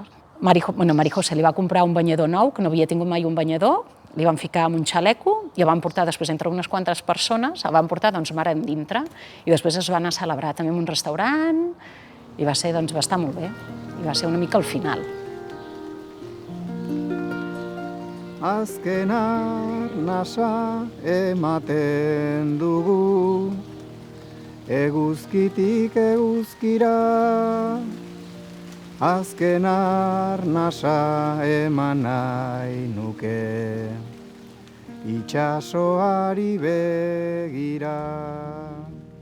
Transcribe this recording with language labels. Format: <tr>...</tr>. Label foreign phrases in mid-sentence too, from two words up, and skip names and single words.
<ca>Mari José li va comprar un banyador nou, que no havia tingut mai un banyador, li van ficar en un xaleco i el van portar després entre unes quantes persones, el van portar mar endintre i després es va anar a celebrar també en un restaurant i va estar molt bé, i va ser una mica el final.</ca> <eu>Azken arnasa ematen dugu, eguzkitik eguzkira. Azken arnasa eman nahi nuke, itxasoari begira.</eu>